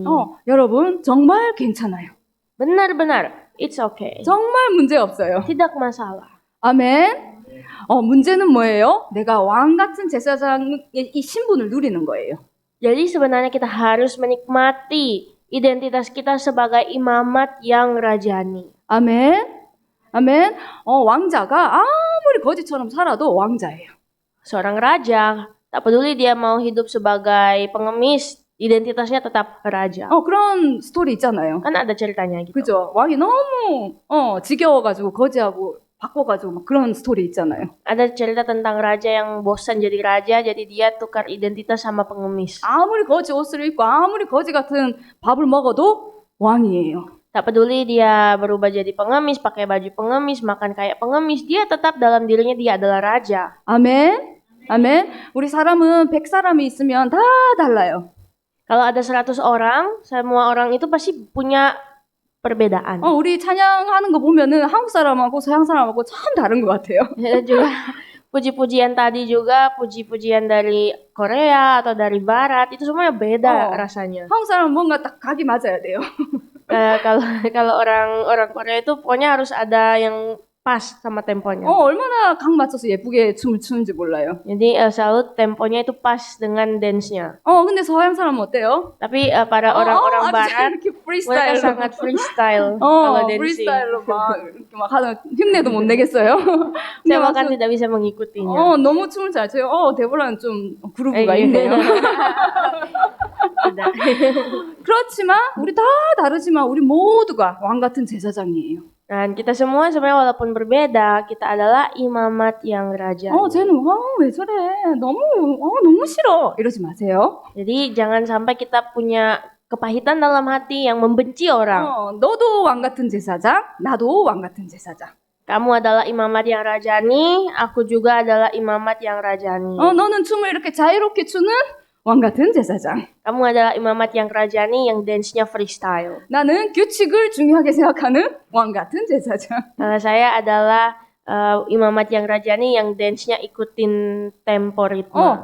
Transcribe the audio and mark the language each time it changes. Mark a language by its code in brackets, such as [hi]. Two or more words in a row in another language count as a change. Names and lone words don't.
[ko] 여러분 정말 괜찮아요. [id] Benar-benar, [en] it's okay. [ko] 정말 문제 없어요. [id] Tidak masalah. [ko] 아멘. 문제는 뭐예요? 내가 왕 같은 제사장의 이 신분을 누리는 거예요. [id] Jadi sebenarnya kita harus menikmati identitas kita sebagai imamat yang rajani. [ko] 아멘. 아멘. 왕자가 아무리 거지처럼 살아도 왕자예요. [id] Seorang raja, tak peduli dia mau hidup sebagai pengemis, identitasnya tetap raja. [ko] 그런 스토리 있잖아요. [id] Kan ada ceritanya gitu. [ko] 그죠? 왕이 너무 지겨워가지고 거지하고 바꿔가지고 막 그런 스토리 있잖아요. [id] Ada cerita tentang raja yang bosan jadi raja, jadi dia tukar identitas sama pengemis. [ko] 아무리 거지 옷을 입고 아무리 거지 같은 밥을 먹어도 왕이에요. [id] Tak peduli dia berubah jadi pengemis, pakai baju pengemis, makan kayak pengemis, dia tetap dalam dirinya dia adalah raja. [ko] 아멘. 아멘. 우리 사람은 100사람이 있으면 다 달라요. [id] Kalau ada 100 orang, semua orang itu pasti punya perbedaan. [ko] 우리 찬양하는 거 보면은 한국 사람하고 서양 사람하고 참 다른 것 같아요. [id] juga puji-pujian tadi juga puji-pujian dari Korea atau dari Barat itu semuanya beda rasanya. [ko] 한국 사람은 뭔가 딱 각이 맞아야 돼요. [id] Kalau orang Korea itu pokoknya harus ada yang pas sama temponya. [ko] 얼마나 각 맞춰서 예쁘게 춤을 추는지 몰라요. [id] Jadi selalu temponya itu pas dengan dance-nya. [ko] 근데 서양 사람은 어때요? [id] Tapi para orang-orang Barat [ko] 이렇게 [id] mereka sangat freestyle 어, kalau dancing. [ko] 프리스타일로 막 하는 흉내도 못 내겠어요. [id] Saya bahkan tidak bisa mengikutinya. [ko] 너무 춤을 잘 춰요. 데보라는 좀 그루브가 있네요. 그렇지만 우리 다 다르지만 우리 모두가 왕 같은 제사장이에요. [id] Dan kita semua sebenarnya walaupun berbeda, kita adalah imamat yang raja. [ko] 쟤는 왜 저래? 너무 싫어. 이러지 마세요. [id] Jadi jangan sampai kita punya kepahitan dalam hati yang membenci orang. [ko] 너도 왕 같은 제사장, 나도 왕 같은 제사장. [id] Kamu adalah imamat yang rajani, aku juga adalah imamat yang rajani. [ko] 너는 춤을 이렇게 자유롭게 추는 왕 같은 제사장. [id] Kamu adalah imamat yang rajani yang dance-nya freestyle. [ko] 나는 규칙을 중요하게 생각하는 왕 같은 제사장. [id] Saya adalah imamat yang rajani yang dance-nya ikutin tempo ritme.